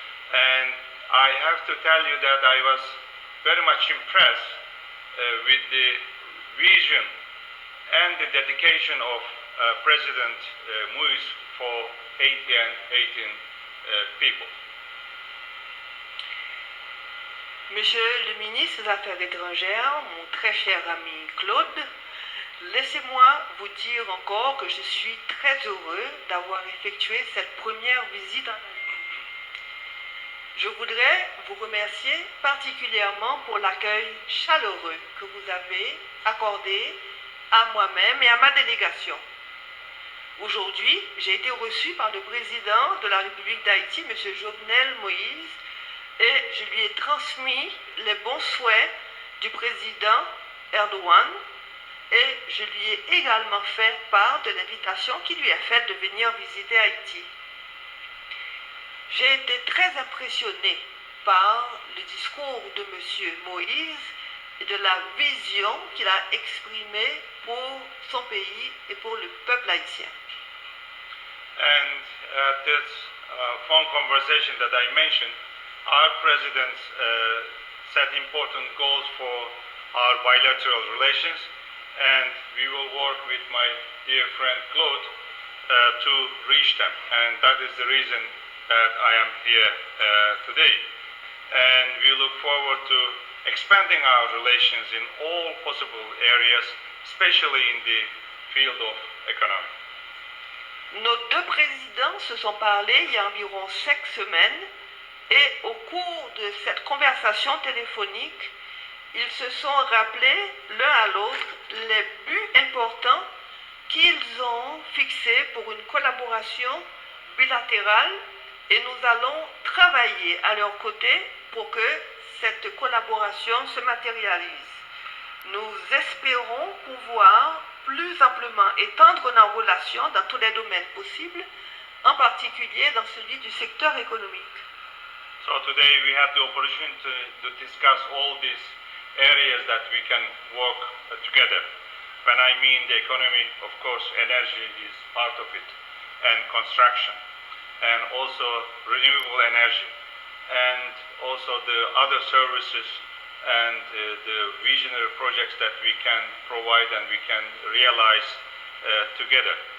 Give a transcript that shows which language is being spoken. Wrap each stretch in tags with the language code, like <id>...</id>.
<en>And I have to tell you that I was very much impressed with the vision and the dedication of President Moïse for Haiti and Haitian people.</en> <fr>Monsieur le ministre des Affaires étrangères, mon très cher ami Claude, laissez-moi vous dire encore que je suis très heureux d'avoir effectué cette première visite en Haïti. Je voudrais vous remercier particulièrement pour l'accueil chaleureux que vous avez accordé à moi-même et à ma délégation. Aujourd'hui, j'ai été reçu par le président de la République d'Haïti, M. Jovenel Moïse, et je lui ai transmis les bons souhaits du président Erdogan et je lui ai également fait part de l'invitation qu'il lui a faite de venir visiter Haïti. J'ai été très impressionné par le discours de M. Moïse et de la vision qu'il a exprimée pour son pays et pour le peuple haïtien.</fr> <en>And this phone conversation that I mentioned, our president set important goals for our bilateral relations, and we will work with my dear friend Claude to reach them. And that is the reason that I am here today. And we look forward to expanding our relations in all possible areas, especially in the field of economy.</en> <fr>Nos deux présidents se sont parlé il y a environ 5 semaines et au cours de cette conversation téléphonique, ils se sont rappelés l'un à l'autre les buts importants qu'ils ont fixés pour une collaboration bilatérale et nous allons travailler à leur côté pour que cette collaboration se matérialise. Nous espérons pouvoir plus amplement étendre nos relations dans tous les domaines possibles, en particulier dans celui du secteur économique.</fr> <en>So today we have the opportunity to discuss all these areas that we can work together. When I mean the economy, of course, energy is part of it, and construction, and also renewable energy, and also the other services and the visionary projects that we can provide and we can realize together.</en>